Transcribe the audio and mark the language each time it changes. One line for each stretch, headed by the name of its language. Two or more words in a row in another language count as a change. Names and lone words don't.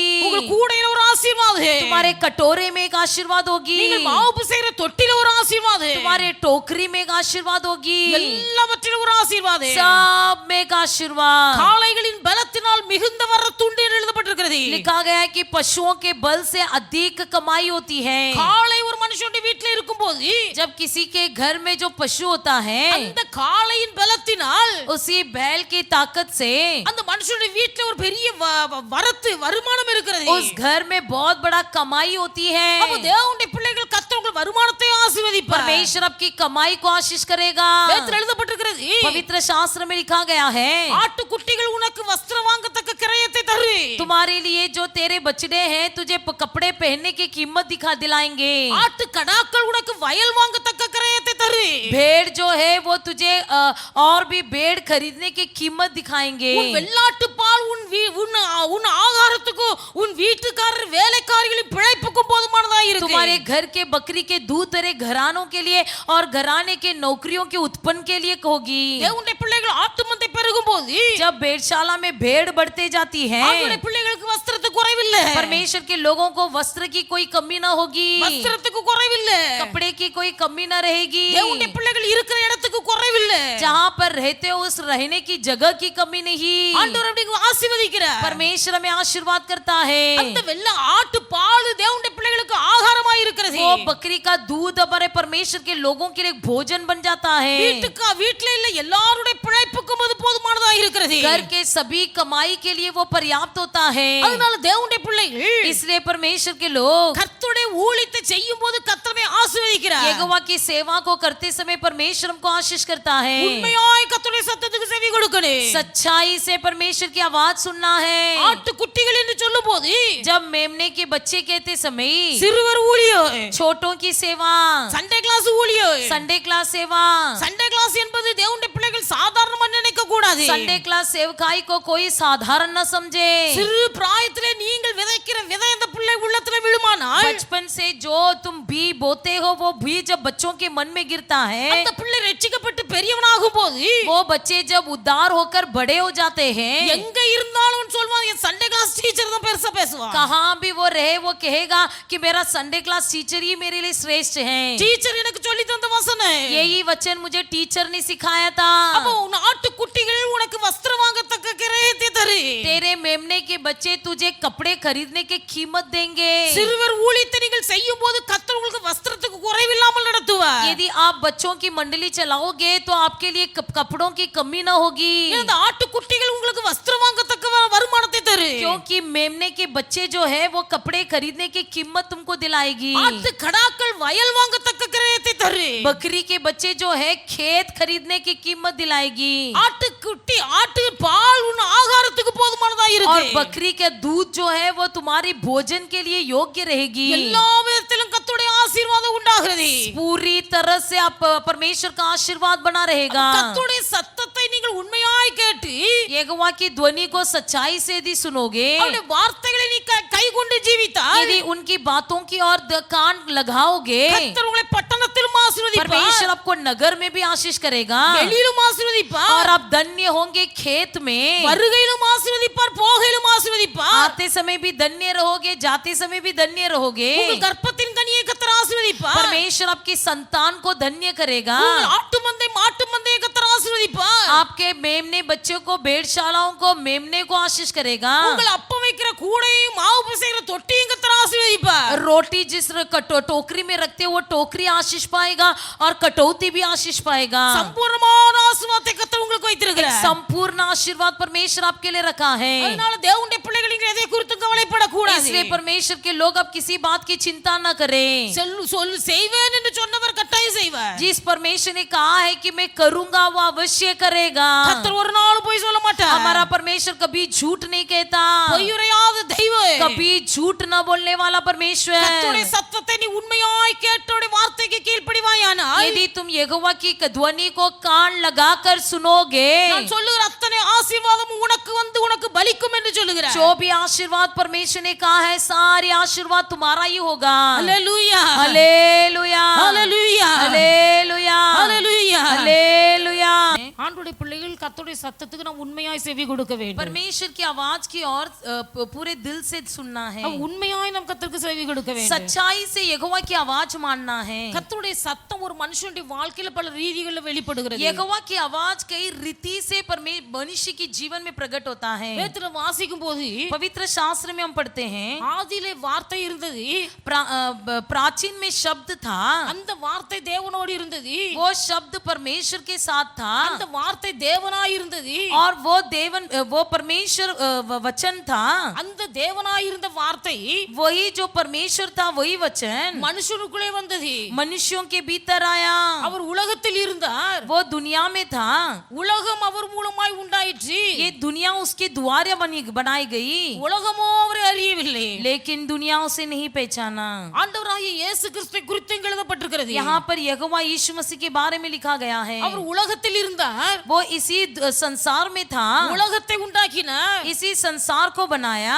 Tamil: உங்கள் கூடையில ஒரு ஆசீர்வாதம்,
Hindi: तुम्हारे कटोरे में एक आशीर्वाद होगी,
Tamil: நீங்கள் மாவு பிசைகிற தொட்டில ஒரு ஆசீர்வாதம்,
Hindi: तुम्हारे टोकरी में एक आशीर्वाद होगी,
Tamil: எல்லாவற்றிலும் ஒரு ஆசீர்வாதம்.
Hindi: सब में एक आशीर्वाद।
Tamil: காளைகளின் பலத்தினால் மிகுந்த வரத்துண்டு என்று எழுதப்பட்டிருக்கிறது.
Hindi: लिखा गया है कि पशुओं के बल से अधिक कमाई होती है।
Tamil: காளை ஒரு மனுஷனுடைய வீட்டில் இருக்கும்போது
Hindi: जब किसी के घर में जो पशु होता है,
Tamil: அந்த காளையின் பலத்தினால்
Hindi: उसी बैल की ताकत से
Tamil: அந்த மனுஷனுடைய வீட்டில் ஒரு பெரிய வரத்து வருமானம் இருக்கிறது.
Hindi: उस घर में बहुत बड़ा कमाई होती है।
Tamil: அப்ப தேவனுடைய பிள்ளைகள் கர்த்தர் உங்கள் வருமானத்தை ஆசீர்வதிப்பார்.
Hindi: परमेश्वर आपकी कमाई को आशीष करेगा।
Tamil: வேதத்தில் எழுதப்பட்டிருக்கிறது,
Hindi: पवित्र शास्त्र में लिखा गया है,
Tamil: ஆட்டுக்குட்டிகள் உனக்கு வஸ்திரம் வாங்கத்தக்க கிரயத்தை தரு.
Hindi: तुम्हारे लिए जो तेरे बछड़े हैं तुझे कपड़े पहनने की कीमत दिखा दिलाएंगे।
Tamil: ஆட்டு கடாக்கள் உனக்கு வயல் வாங்கத்தக்க கிரயத்தை தரு.
Hindi: भेड़ जो है वो तुझे और भी भेड़ खरीदने की कीमत दिखाएंगे।
Tamil: உன் வெள்ளாட்டு பால் உன் ஆகாரத்துக்கு உன் வீட்டுக்காரர் வேலைக்காரிகளின் பிழைப்புக்கும் போதுமானதா இருக்கு.
Hindi: तुम्हारे घर के बकरी के दूध तेरे घरानों के लिए और घराने के नौकरियों के उत्पन्न के लिए होगी।
Tamil: தேவனுடைய பிள்ளைகள் ஆட்டு மந்தை பெருகும்போது
Hindi: जब भेड़शाला में भेड़ बढ़ते जाती है,
Tamil: அவருடைய பிள்ளைகளுக்கு வஸ்திரத்துக்கு குறைவில்லை,
Hindi: परमेश्वर के लोगों को वस्त्र की कोई कमी ना होगी,
Tamil: வஸ்திரத்துக்கு குறைவில்லை,
Hindi: कपड़े की कोई कमी ना रहेगी,
Tamil: தேவனுடைய பிள்ளைகள் இருக்கிற இடத்துக்கு குறைவில்லை,
Hindi: जहाँ पर रहते हो उस रहने की जगह की कमी नहीं।
Tamil: ஆண்டவர் அப்படி ஆசீர்வதிக்கிறார்.
Hindi: परमेश्वर हमें आशीर्वाद करता है।
Tamil: அந்த வெள்ள ஆட்டு பால் தேவனுடைய பிள்ளைகளுக்கு ஆகாரமாய் இருக்கிறது.
Hindi: वो बकरी का दूध हमारे परमेश्वर के लोगों के लिए भोजन बन जाता है।
Tamil: வீட்டுல இல்ல எல்லாருடைய பிழைப்புக்கும் அது போதுமானதா இருக்கிறது.
Hindi: घर के सभी कमाई के लिए वो पर्याप्त होता है।
Tamil: அதனால தேவனுடைய பிள்ளைகள்
Hindi: इसलिए परमेश्वर के लोग
Tamil: கர்த்தருடைய ஊழியத்தை செய்யும்போது கர்த்தரை ஆசீர்வதிக்கிறார்.
Hindi: यहोवा की सेवा को करते समय परमेश्वर हमको आशीष करता है।
Tamil: உண்மையாய் கர்த்தருடைய சத்தத்துக்கு செவி கொடுக்கணும்.
Hindi: सच्चाई से परमेश्वर की आवाज सुनना है।
Tamil: ஆட்டுக்குட்டிகள் என்று சொல்லும்போது
Hindi: जब मेमने के बच्चे कहते समय
Tamil: சிறுவர் ஊழியம்,
Hindi: छोटों की सेवा,
English: Sunday class
Tamil: ஊழியம்,
English: Sunday class
Hindi: सेवा,
English: Sunday class
Tamil: என்பது தேவனுடைய பிள்ளைகள் சாதாரணமா நினைக்க கூடாது.
English: Sunday class
Hindi: सेवकाई को कोई साधारण न समझे।
Tamil: சிறு பிராயத்திலே நீங்கள் விதைக்கிற விதை அந்த பிள்ளை உள்ளத்துல விழுமானால்
Hindi: बचपन से जो तुम बी बोते हो वो बीज जब बच्चों के मन में गिरता है,
Tamil: அந்த பிள்ளை ரட்சிக்கப்பட்டு பெரியவனாகும் போது
Hindi: वो बच्चे जब उद्धार होकर बड़े हो जाते हैं,
Tamil: எங்க இருந்தாலும் சொல்வான் என்
English: Sunday class teacher
Tamil: தான் பெருசா பேசுவான்.
Hindi: कहाँ भी वो रहे वो कहेगा कि मेरा
English: Sunday class teacher
Hindi: ही मेरे लिए श्रेष्ठ है।
Tamil: டீச்சர் எனக்கு சொல்லி தந்த வசனம்,
Hindi: यही वचन मुझे टीचर ने सिखाया था।
Tamil: அப்போ உன் ஆட்டுக்குட்டிகள் உனக்கு வஸ்திரம் வாங்கத்தக்க கிரயத்தை தரு.
Hindi: तेरे मेमने के बच्चे तुझे कपड़े खरीदने की कीमत देंगे।
Tamil: சிறுவர் ஊழியத்தை நீங்கள் செய்யும் போது கர்த்தர் உங்களுக்கு வஸ்திரத்துக்கு குறைவில்லாமல் நடத்துவார்.
Hindi: यदि आप बच्चों की मंडली चलाओगे तो आपके लिए कपड़ों की कमी न होगी,
Tamil: இந்த ஆட்டுக்குட்டிகள் உங்களுக்கு வஸ்திரம் வாங்கத்தக்க வருமானத்தை தரு.
Hindi: क्योंकि मेमने के बच्चे जो है वो कपड़े खरीदने की कीमत तुमको दिलाएगी।
Tamil: ஆட்டு கடாக்கள் வயல் வாங்கத்தக்க கிரயத்தை தரு.
Hindi: बकरी के बच्चे जो है खेत खरीदने की कीमत दिलाएगी।
Tamil: ஆட்டுக்குட்டி ஆட்டு பால் உன் ஆகாரத்துக்கு போதுமானதா
Hindi: और
Tamil: இருக்கு.
Hindi: बकरी का दूध जो है वो तुम्हारी भोजन के लिए योग्य रहेगी।
Tamil: எல்லா விதத்திலும் கர்த்தருடைய ஆசீர்வாதம் உண்டாகிறது.
Hindi: पूरी तरह से आप परमेश्वर का आशीर्वाद बना रहेगा।
Tamil: கர்த்தருடைய சத்தத்தை நீங்கள் உண்மையாய் கேட்டு
Hindi: यहोवा की ध्वनि को सच्चाई से यदि सुनोगे,
Tamil: அவருடைய வார்த்தைகளை நீ கைக்கொண்டு ஜீவித்தால்
Hindi: यदि उनकी बातों की ओर कान लगाओगे,
Tamil: கர்த்தர் உங்களை பட்டணத்திலும் ஆசீர்வதிப்பார்,
Hindi: परमेश्वर आपको नगर में भी आशीष करेगा
Tamil: வெளியிலும் ஆசீர்வதிப்பார்,
Hindi: और आप धन्य होंगे खेत में,
Tamil: வருகையிலும் ஆசீர்வதிப்பார், போகையிலும் ஆசீர்வதிப்பார்.
Hindi: आते समय भी धन्य रहोगे, जाते समय भी धन्य रहोगे।
Tamil: உங்கள் கர்ப்பத்தின் கனியை கர்த்தர் ஆசீர்வதிப்பார்.
Hindi: परमेश्वर आपकी संतान को धन्य करेगा।
Tamil: உங்கள் ஆட்டு மந்தை மாட்டு மந்தையை கர்த்தர் ஆசீர்வதிப்பார்.
Hindi: आपके मेमने बच्चों को, भेड़शालाओं को, मेमने को आशीष करेगा।
Tamil: உங்கள் அப்பம் வைக்கிற கூடையும் மாவு பிசைகிற தொட்டியும் கர்த்தர் ஆசீர்வதிப்பார்.
Hindi: रोटी जिस टोकरी में रखते हो वो टोकरी आशीष पाएगा और कटौती भी आशीष पाएगा।
Tamil: சம்பூர்ணமான ஆசீர்வாதத்தை கர்த்தர் உங்களுக்கு
Hindi: एक
Tamil: வைத்திருக்கிறார்.
Hindi: संपूर्ण आशीर्वाद परमेश्वर आपके लिए रखा है।
Tamil: அதனால தேவனுடைய பிள்ளைகள் நீங்கள் எதை குறித்து கவலைப்படக்கூடாது.
Hindi: इसलिए परमेश्वर के लोग अब किसी बात की चिंता न करें।
Tamil: சொல்லு செய்வேன் என்று சொன்னவர் கட்டாயம் செய்வார்.
Hindi: जिस परमेश्वर ने कहा है कि मैं करूंगा वो अवश्य करेगा।
Tamil: கர்த்தர் ஒரு நாள் போய் சொல்ல மாட்டார்.
Hindi: हमारा परमेश्वर कभी झूठ नहीं कहता,
Tamil: பொய்யுரையாத தெய்வம்.
Hindi: कभी झूठ न बोलने वाला परमेश्वर।
Tamil: கர்த்தருடைய சத்தத்தை நீ உண்மையாய் கேட்டோடைய வார்த்தைக்கு கீழ்ப்படிவாயானால்
Hindi: यदि तुम यहोवा की ध्वनि को कान लगाकर सुनोगे,
Tamil: நான் சொல்லுகிற அத்தனை ஆசீர்வாதம் உனக்கு வந்து உனக்கு பலிக்கும் என்று சொல்லுகிறார்.
Hindi: जो भी आशीर्वाद परमेश्वर ने कहा है सारे आशीर्वाद तुम्हारा ही होगा। हालेलुया हालेलुया हालेलुया हालेलुया हालेलुया हालेलुया।
Tamil: ஆண்டுடைய பிள்ளைகள் கர்த்தருடைய சத்தத்துக்கு நாம் உண்மையாய் செவி கொடுக்க வேண்டும்.
Hindi: परमेश्वर की आवाज की ओर पूरे दिल से सुनना है.
Tamil: நாம் உண்மையாய் நாம் கர்த்தருக்கு செவி கொடுக்க வேண்டும்.
Hindi: सच्चाई से यहोवा की आवाज मानना है.
Tamil: கர்த்தருடைய சத்தம் ஒரு மனுஷனுடைய வாழ்க்கையில பல ரீதிகளில் வெளிப்படுகிறது.
Hindi: यहोवा की आवाज कई रीति से मनुष्य की जीवन में प्रकट होता है.
Tamil: வேதத்துல வாசிக்கும் போது
Hindi: पवित्र शास्त्र में हम पढ़ते हैं
Tamil: ஆதியிலே வார்த்தை இருந்தது,
Hindi: प्राचीन में शब्द था,
Tamil: அந்த வார்த்தை தேவனோடு இருந்தது,
Hindi: वो शब्द परमेश्वर के साथ था,
Tamil: அந்த வார்த்தை தேவனாய் இருந்தது,
Hindi: और वो परमेश्वर वचन था.
Tamil: அந்த தேவனாய் இருந்த வார்த்தை
Hindi: वही जो परमेश्वर था वही वचन
Tamil: மனுஷனுக்குள்ளே வந்தது.
Hindi: मनुष्यों के भीतर आया.
Tamil: அவர் உலகத்தில் இருந்தார்,
Hindi: वो दुनिया में था,
Tamil: உலகம் அவர் மூலமாய் உண்டாயிற்று,
Hindi: ये दुनिया उसके द्वारा बनाई गई,
Tamil: உலகமோ அவரை அறியவில்லை,
Hindi: लेकिन दुनिया उसे नहीं पहचाना.
Tamil: ஆண்டவராகிய இயேசு கிறிஸ்துவை குறித்து இங்கு எழுதப்பட்டிருக்கிறது.
Hindi: यहाँ पर यहोवा यीशु मसीह के बारे में लिखा गया है.
Tamil: அவர் உலகத்தில் இருந்தார்,
Hindi: वो इसी संसार में था,
Tamil: உலகத்தை உண்டாக்கினார்,
Hindi: इसी संसार को बनाया,